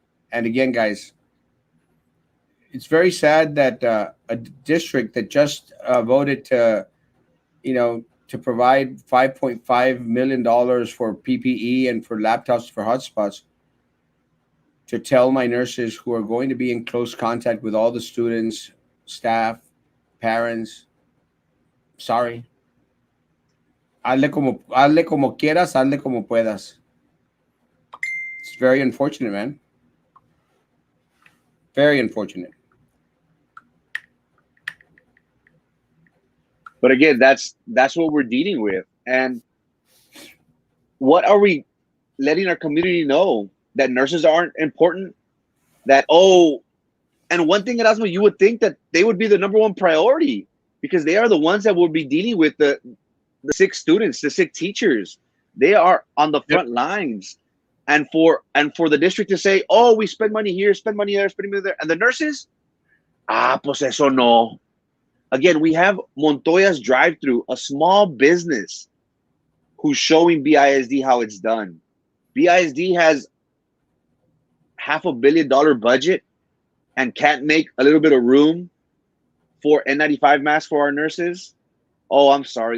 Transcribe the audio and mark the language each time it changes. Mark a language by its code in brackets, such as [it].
[en] And again, guys, it's very sad that a district that just voted to provide $5.5 million for PPE and for laptops for hotspots to tell my nurses who are going to be in close contact with all the students, staff, parents, sorry. [es] Hazle como quieras, hazle como puedas. [en] It's very unfortunate, man. Very unfortunate. But again, that's what we're dealing with. And what are we letting our community know? That nurses aren't important? That, oh, and one thing, Erasmo, you would think that they would be the number one priority because they are the ones that will be dealing with the sick students, the sick teachers. They are on the front lines. And for the district to say, oh, we spend money here, spend money there, spend money there. And the nurses, [es] pues eso no. [en] Again, we have Montoya's drive-through, a small business who's showing BISD how it's done. BISD has $500 million budget and can't make a little bit of room for N95 masks for our nurses. Oh, I'm sorry.